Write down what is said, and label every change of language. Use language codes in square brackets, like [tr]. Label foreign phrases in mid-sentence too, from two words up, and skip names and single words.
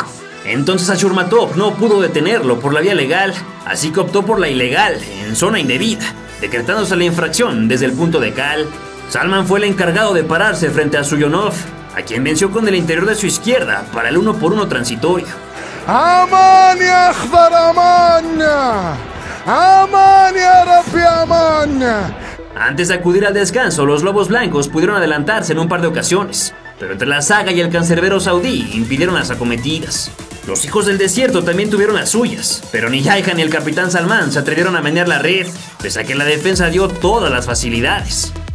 [es] Entonces Ashurmatov no pudo detenerlo por la vía legal, así que optó por la ilegal, en zona indebida, decretándose la infracción desde el punto de cal. Salman fue el encargado de pararse frente a Suyonov, a quien venció con el interior de su izquierda para el 1-1 transitorio. [ar] ¡أمان يا أخضر أمان! ¡أمان يا ربي أمان! [es] Antes de acudir al descanso, los Lobos Blancos pudieron adelantarse en un par de ocasiones, pero entre la saga y el cancerbero saudí impidieron las acometidas. Los hijos del desierto también tuvieron las suyas, pero ni Yaiha ni el capitán Salman se atrevieron a menear la red, pese a que la defensa dio todas las facilidades.